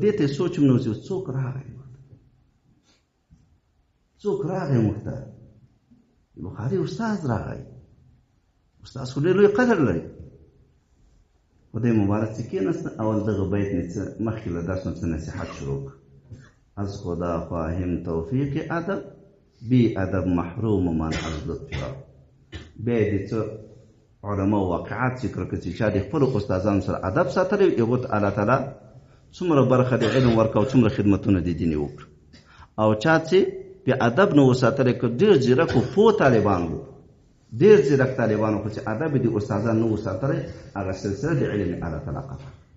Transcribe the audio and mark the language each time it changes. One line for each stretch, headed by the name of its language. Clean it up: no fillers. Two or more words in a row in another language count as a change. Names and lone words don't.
Pashto: دې ته یې سوچ هم نه و څوک راغی، څوک راغی موږ ته. بخاري استاد راغی، استاد خو ډېر لوی قدر لري. خدای مبارک چې کېناسته، اول دغه بیت نه څه مخکې له درس نه څه نصیحت شروع کړه.
Persian: از خدا خواهیم توفیق ادب، بی ادب محروم من از لطف رب.
Pashto: بیا یې د څه علما واقعات ذکر کړه چې چا د خپلو استادانو سره ادب ساتلی، هغو ته الله تعالی څومره برخه د علم ورکړه او څومره خدمتونه د دین یې وکړه. او چا چې بې ادب نه و ساتلی، که ډېر ځیرک و پوه طالبان وو، ډېر ځیرک طالبان وو، خو چې ادب یې د استادان نه و ساتلی، هغه سلسله د علم الله تعالی قطع.